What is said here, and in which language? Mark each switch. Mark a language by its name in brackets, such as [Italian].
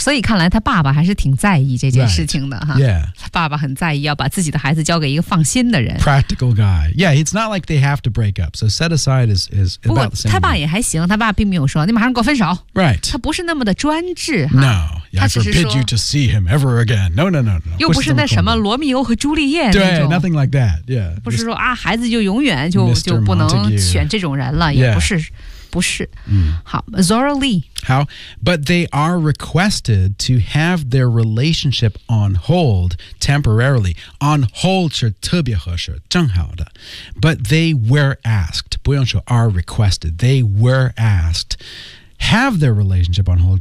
[Chinese] 所以看来他爸爸还是挺在意这件事情的哈。 [English] Yeah. [Chinese] 他爸爸很在意，要把自己的孩子交给一个放心的人。 [English] Practical guy. Yeah, it's not like they have to break up. So set aside is about the same. [Chinese] 不过他爸也还行，他爸并没有说你马上给我分手。 [English] Right. [Chinese] 他不是那么的专制。 [English] No. I forbid you to see him ever again. No, no, no, no. [Chinese] 又不是那什么罗密欧和朱丽叶那种。对 [English] ，nothing like that. Yeah. [Chinese] 不是说啊，孩子就永远就不能选这种人了，也不是，不是。好 ，Zora Lee. [English] How? But they are requested to have their relationship on hold temporarily. On hold [Chinese] 是特别合适，正好的。 [English] But they were asked. 不用说 are requested. They were asked have their relationship on hold.